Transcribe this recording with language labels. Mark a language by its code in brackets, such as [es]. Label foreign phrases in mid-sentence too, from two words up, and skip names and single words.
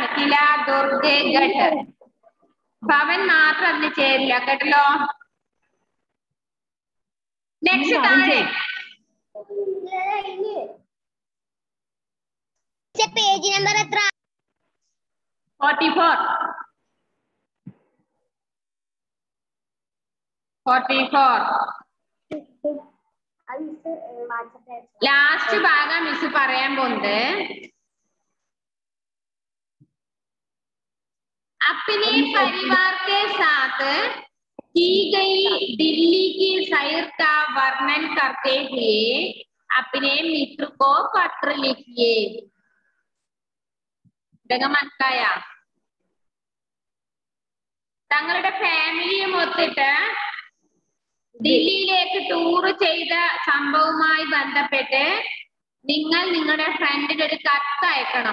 [ml] കില, ദുർഗ്, ഘട്ട്. ഭവൻ മാത്രം അതിന് ചേരില്ല, കേട്ടല്ലോ. നെക്സ്റ്റ് താഴെ പേജ് നമ്പർ എത്ര? 44. [hi] लास्ट भाग मिस [ml] പറയാൻ പോകുന്നത് [hi] अपने परिवार के साथ की गई दिल्ली की सैर का वर्णन करते हुए अपने मित्र को पत्र लिखिए. [ml] മനസ്സിലായ? തങ്ങളുടെ ഫാമിലിയും ഒത്തിട്ട് ദില്ലിയിലേക്ക് ടൂർ ചെയ്ത സംഭവവുമായി ബന്ധപ്പെട്ട് നിങ്ങൾ നിങ്ങളുടെ ഫ്രണ്ടിന് ഒരു കത്ത് അയക്കണം.